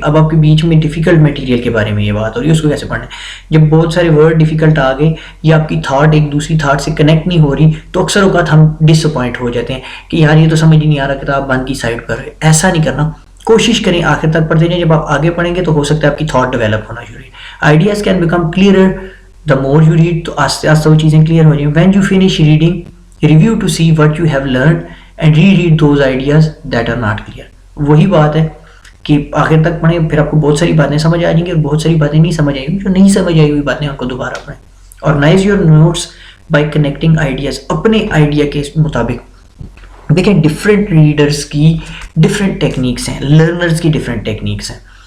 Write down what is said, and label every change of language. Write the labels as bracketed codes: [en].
[ur] اب آپ کے بیچ میں ڈیفیکلٹ مٹیریل کے بارے میں یہ بات ہو رہی ہے, اس کو کیسے پڑھنا ہے. جب بہت سارے ورڈ ڈیفیکلٹ آ گئے یا آپ کی تھاٹ ایک دوسری تھاٹ سے کنیکٹ نہیں ہو رہی, تو اکثر اوقات ہم ڈس اپوائنٹ ہو جاتے ہیں کہ یار یہ تو سمجھ ہی نہیں آ رہا, کتاب بند کی سائڈ پر. ایسا نہیں کرنا, کوشش کریں آخر تک پڑھتے جائیں. جب آپ آگے پڑھیں گے تو ہو سکتا ہے آپ کی تھاٹ ڈیولپ ہونا شروع ہے. [en] Ideas can become clearer the more you read. [ur] تو آہستہ آہستہ وہ چیزیں کلیئر ہو جائیں. [en] When you finish reading, review to see what you have learned and reread those ideas that are not clear. [ur] وہی بات ہے کہ آخر تک پڑھیں, پھر آپ کو بہت ساری باتیں سمجھ آ جائیں گی اور بہت ساری باتیں نہیں سمجھ آئیں گی. جو نہیں سمجھ آئی ہوئی باتیں آپ کو دوبارہ پڑھیں. [en] Organise your notes by connecting ideas. [ur] اپنے آئیڈیا کے مطابق دیکھیں, ڈفرینٹ ریڈرس کی ڈفرینٹ ٹیکنیکس ہیں, لرنرز کی ڈفرینٹ ٹیکنیکس ہیں.